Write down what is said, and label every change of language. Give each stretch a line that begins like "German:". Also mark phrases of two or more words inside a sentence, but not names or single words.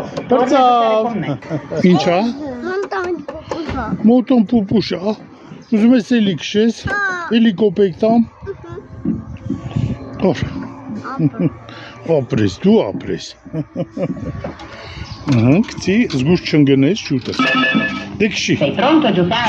Italian: Ciao.
Armenian: Ինչա։ Մոտոն պուպուշա։ Ուզում ես էլի քշես, էլի կոպեկ տամ։ Օր։ Ապրես, դու ապրես։ Գցի, զգուշ չընկնես, շուտը։ Դե քշի։
Italian: Sei pronto a giocare?